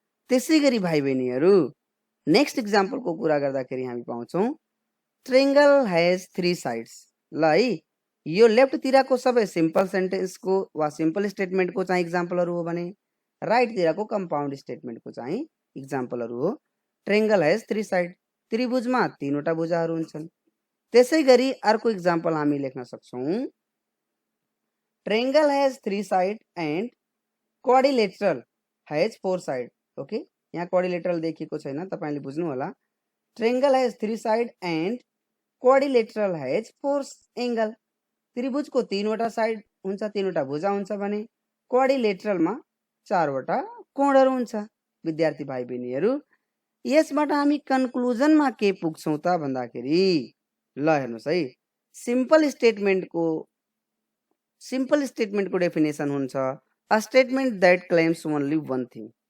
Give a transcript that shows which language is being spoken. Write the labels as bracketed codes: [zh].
[ne] त्यसै गरी भाइ बहिनीहरू नेक्स्ट इक्जाम्पलको कुरा गर्दाखेरि हामी पाउँछौँ [en] Triangle has 3 sides. [ne] ल है, यो लेफ्टतिरको सबै सिम्पल सेन्टेन्सको वा सिम्पल स्टेटमेन्टको चाहिँ इक्जाम्पलहरू हो भने राइटतिरको कम्पाउन्ड स्टेटमेन्टको चाहिँ इक्जाम्पलहरू हो। [en] triangle has 3 side, [ne] त्रिभुजमा 3वटा भुजाहरू हुन्छन्। त्यसै गरी अर्को इक्जाम्पल हामी लेख्न सक्छौँ [en] Triangle has 3 side and quadrilateral has 4 side. [ne] Okay, यहाँ क्वाड्रिलेटरल देखिएको छैन, तपाईले बुझ्नु होला। [en] Triangle has 3 side and quadrilateral has 4 angle. [ne] त्रिभुजको 3वटा side हुन्छ, 3वटा भुजा हुन्छ भने क्वाड्रिलेटरलमा 4वटा कोणहरू हुन्छ। विद्यार्थी भाइ बहिनीहरू यसबाट हामी कन्क्लुजनमा के पुग्छौँ त भन्दाखेरि ल हेर्नुस् है, सिम्पल स्टेटमेन्टको डेफिनेसन हुन्छ [en] A statement that claims only one thing.